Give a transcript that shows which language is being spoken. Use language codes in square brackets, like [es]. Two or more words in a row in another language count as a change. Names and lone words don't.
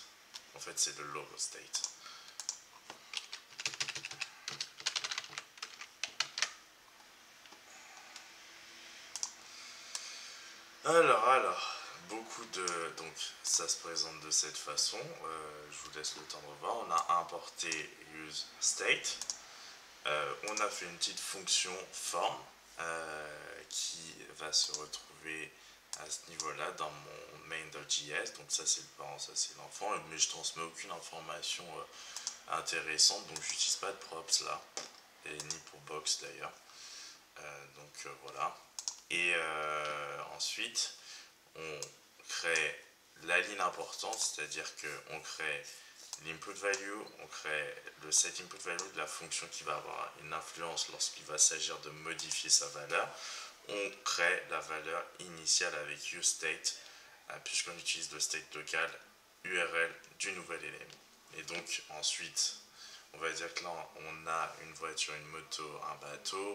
[fr] En fait, c'est le [en] logo state. [fr] Alors, donc ça se présente de cette façon. Je vous laisse le temps de voir. On a importé [en] use state. [fr] On a fait une petite fonction form qui va se retrouver à ce niveau-là dans mon main.js. Donc ça c'est le parent, ça c'est l'enfant, mais je transmets aucune information intéressante, donc j'utilise pas de props là, et ni pour box d'ailleurs. Voilà. Et ensuite, on crée la ligne importante, c'est-à-dire qu'on crée l' [en] input value, [fr] on crée le [en] set input value [fr] de la fonction qui va avoir une influence lorsqu'il va s'agir de modifier sa valeur. On crée la valeur initiale avec useState, puisqu'on utilise le state local URL du nouvel élément. Et donc ensuite, on va dire que là, on a une voiture, une moto, un bateau.